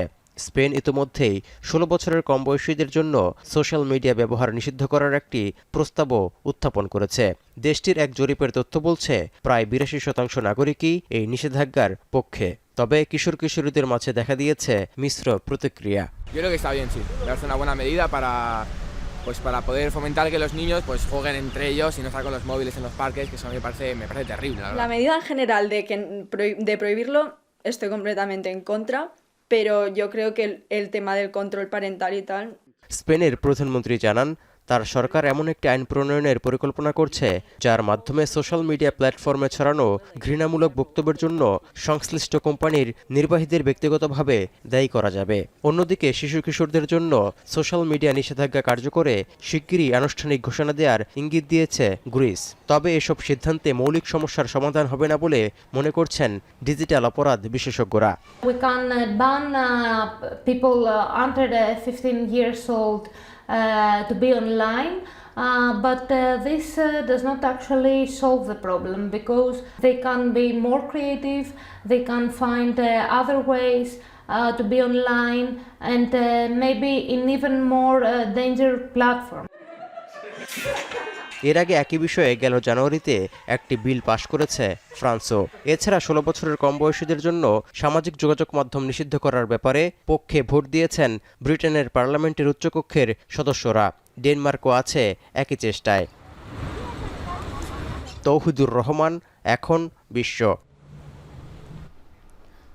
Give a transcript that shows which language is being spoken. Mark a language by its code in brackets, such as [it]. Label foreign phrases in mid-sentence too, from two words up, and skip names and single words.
[bn] স্পেন ইতিমধ্যেই 16 বছরের কম বয়সীদের জন্য [en] social media [bn] ব্যবহার নিষিদ্ধ করার একটি প্রস্তাবও উত্থাপন করেছে। দেশটির এক জরিপের তথ্য বলছে, প্রায় 82% নাগরিকই এই নিষেধাজ্ঞার পক্ষে। তবে কিশোর কিশোরীদের মাঝে দেখা দিয়েছে মিশ্র প্রতিক্রিয়া। [es] Pues para poder fomentar que los niños pues jueguen entre ellos y no estar con los móviles en los parques, que eso me parece terrible, la verdad. La medida en general de prohibirlo estoy completamente en contra, pero yo creo que el tema del control parental y tal. [bn] স্পেনের প্রধানমন্ত্রী জানান, তার সরকার এমন একটি আইন প্রণয়নের পরিকল্পনা করছে, যার মাধ্যমে [en] social media [bn] প্ল্যাটফর্মে ছড়ানো ঘৃণামূলক বক্তব্যের জন্য সংশ্লিষ্ট কোম্পানির নির্বাহীদের ব্যক্তিগতভাবে দায়ী করা যাবে। অন্যদিকে শিশু কিশোরদের জন্য [en] social media [bn] নিষেধাজ্ঞা কার্যকরে শিগগিরই আনুষ্ঠানিক ঘোষণা দেওয়ার ইঙ্গিত দিয়েছে গ্রিস। তবে এসব সিদ্ধান্তে মৌলিক সমস্যার সমাধান হবে না বলে মনে করছেন ডিজিটাল অপরাধ বিশেষজ্ঞরা। [en] We can ban people under 15 years old to be online, but this does not actually solve the problem, because they can be more creative, they can find other ways to be online, and maybe in even more dangerous platform. [bn] এর আগে একই বিষয়ে গেল জানুয়ারিতে একটি বিল পাশ করেছে ফ্রান্সও। এছাড়া 16 বছরের কম বয়সীদের জন্য সামাজিক যোগাযোগ মাধ্যম নিষিদ্ধ করার ব্যাপারে পক্ষে ভোট দিয়েছেন ব্রিটেনের পার্লামেন্টের উচ্চকক্ষের সদস্যরা। ডেনমার্কও আছে একই চেষ্টায়। তৌহিদুর রহমান, এখন বিশ্ব।